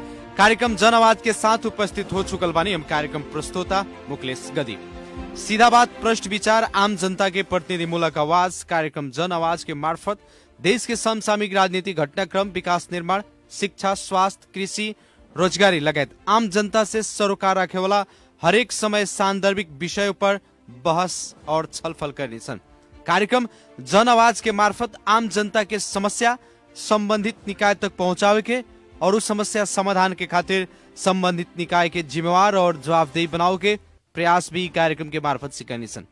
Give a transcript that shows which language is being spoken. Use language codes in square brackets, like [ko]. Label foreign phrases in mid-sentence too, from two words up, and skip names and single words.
[bho] कार्यक्रम जन आवाज के साथ उपस्थित हो चुकल बानी हम कार्यक्रम प्रस्तोता मुकलेश गदी। सीधा बात, प्रश्न विचार, आम जनता के प्रतिनिधिमूलक आवाज कार्यक्रम जन आवाज के मार्फत देश के समसामयिक राजनीति, घटनाक्रम, विकास निर्माण, शिक्षा, स्वास्थ्य, कृषि, रोजगारी लगायत आम जनता से सरोकार राखे वाला हरेक समय सांदर्भिक विषयों पर बहस और छलफल करने सन। कार्यक्रम जन आवाज के मार्फत आम जनता के समस्या संबंधित निकाय तक पहुंचावे के और उस समस्या समाधान के खातिर संबंधित निकाय के जिम्मेवार और जवाबदेही बनाओ के प्रयास भी कार्यक्रम के मार्फत से करनी सन।